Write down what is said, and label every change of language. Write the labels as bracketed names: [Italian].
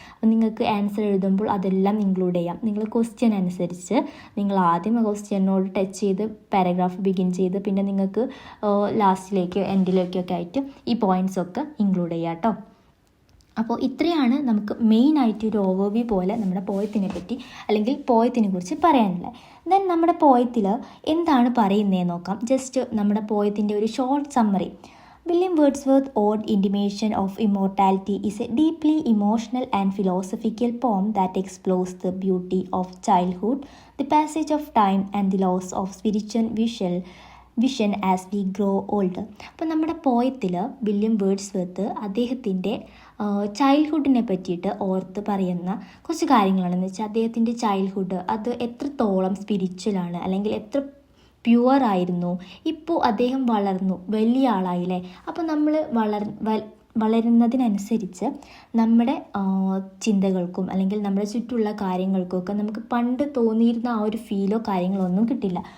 [Malayalam] അപ്പോൾ നിങ്ങൾക്ക് ആൻസർ എഴുതുമ്പോൾ അതെല്ലാം ഇൻക്ലൂഡ് ചെയ്യാം. നിങ്ങൾ ക്വസ്റ്റ്യൻ അനുസരിച്ച് നിങ്ങൾ ആദ്യം ക്വസ്റ്റ്യനോട് ടച്ച് ചെയ്ത് പാരഗ്രാഫ് ബിഗിൻ ചെയ്ത് പിന്നെ നിങ്ങൾക്ക് ലാസ്റ്റിലേക്ക് എൻഡിലേക്കൊക്കെ ആയിട്ട് ഈ പോയിൻറ്റ്സൊക്കെ ഇൻക്ലൂഡ് ചെയ്യാം കേട്ടോ. അപ്പോൾ ഇത്രയാണ് നമുക്ക് മെയിനായിട്ട് ഒരു ഓവർവ്യൂ പോലെ നമ്മുടെ പോയത്തിനെ പറ്റി അല്ലെങ്കിൽ പോയത്തിനെ കുറിച്ച് പറയാനുള്ളത്. ദെൻ നമ്മുടെ പോയത്തിൽ എന്താണ് പറയുന്നതെന്ന് നോക്കാം. ജസ്റ്റ് നമ്മുടെ പോയത്തിൻ്റെ ഒരു short summary. [English] William Wordsworth's Odd Intimation of Immortality is a deeply emotional and philosophical poem that explores the beauty of childhood, the passage of time and the loss of spiritual vision as we grow older. [Malayalam] അപ്പോൾ നമ്മുടെ പോയത്തിൽ William Wordsworth അദ്ദേഹത്തിൻ്റെ ചൈൽഡ്ഹുഡിനെ പറ്റിയിട്ട് ഓർത്ത് പറയുന്ന കുറച്ച് കാര്യങ്ങളാണെന്ന് വെച്ചാൽ അദ്ദേഹത്തിൻ്റെ childhood അത് എത്രത്തോളം സ്പിരിച്വലാണ് അല്ലെങ്കിൽ എത്ര പ്യുവർ ആയിരുന്നു. ഇപ്പോൾ അദ്ദേഹം വളർന്നു വലിയ ആളായില്ലേ. അപ്പോൾ നമ്മൾ വളരുന്നതിനനുസരിച്ച് നമ്മുടെ ചിന്തകൾക്കും അല്ലെങ്കിൽ നമ്മുടെ ചുറ്റുമുള്ള കാര്യങ്ങൾക്കൊക്കെ നമുക്ക് പണ്ട് തോന്നിയിരുന്ന ആ ഒരു ഫീലോ കാര്യങ്ങളോ ഒന്നും കിട്ടില്ല.